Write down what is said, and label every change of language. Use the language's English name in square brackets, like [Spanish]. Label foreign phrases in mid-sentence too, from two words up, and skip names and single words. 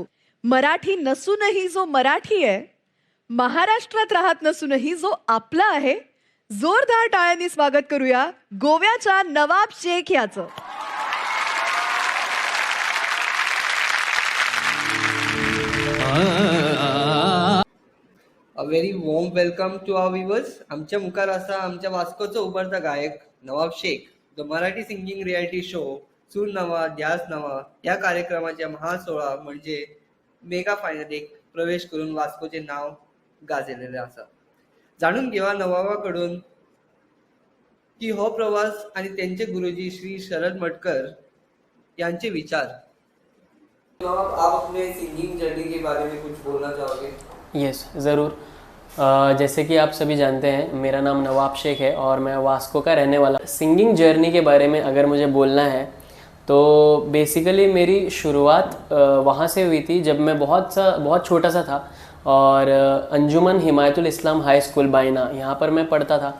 [Marathi] मराठी नसूनही जो मराठी आहे, महाराष्ट्रात राहत नसूनही जो आपला आहे, जोरदार टाळ्यांनी स्वागत करूया गोव्याच्या नवाब शेख याचं. [English] A very warm welcome to our viewers. [Konkani] आमच्या मुखार आसा आमच्या वास्कोचो उभरता गायक नवाब शेख. [English] The Marathi singing reality show [Konkani] सूर नवा ध्यास नवा या कार्यक्रमाच्या महासोहळा म्हणजे मेगा फायनलीक प्रवेश करून वास्कोचे नाव गाजलेले आसा. जाणून घेवा नवाबाकडून की हो प्रवास आणि त्यांचे गुरुजी श्री शरद मटकर यांचे विचार. [Hindi] नवाब, आप अपने [English] singing journey [Hindi] के बारे में कुछ बोलना चाहोगे? यस ज़रूर. जैसे कि आप सभी जानते हैं, मेरा नाम नवाब शेख है और मैं वास्को का रहने वाला. [English] singing journey [Hindi] के बारे में अगर मुझे बोलना है तो बेसिकली मेरी शुरुआत वहाँ से हुई थी जब मैं बहुत छोटा सा था और अंजुमन हिमायतुल इस्लाम हाई स्कूल बायना यहाँ पर मैं पढ़ता था.